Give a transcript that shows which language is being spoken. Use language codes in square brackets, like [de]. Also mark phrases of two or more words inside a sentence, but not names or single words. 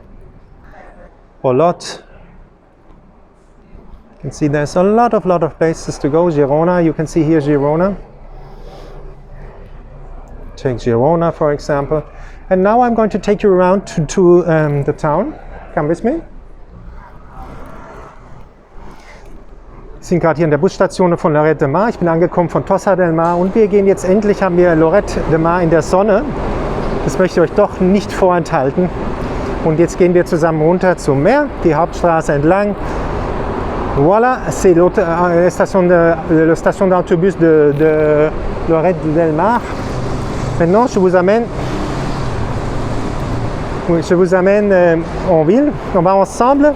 [en] Olot. You can see there's a lot of places to go. Girona, you can see here Girona. Take Girona, for example. And now I'm going to take you around to the town. Come with me. [de] Wir sind gerade hier in der Busstation von Lloret de Mar. Ich bin angekommen von Tossa del Mar und wir gehen jetzt endlich, haben wir Lloret de Mar in der Sonne. Das möchte ich euch doch nicht vorenthalten. Und jetzt gehen wir zusammen runter zum Meer, die Hauptstraße entlang. [fr] Voilà, c'est la station d'autobus de Lloret del Mar. Maintenant, je vous amène en ville. On va ensemble.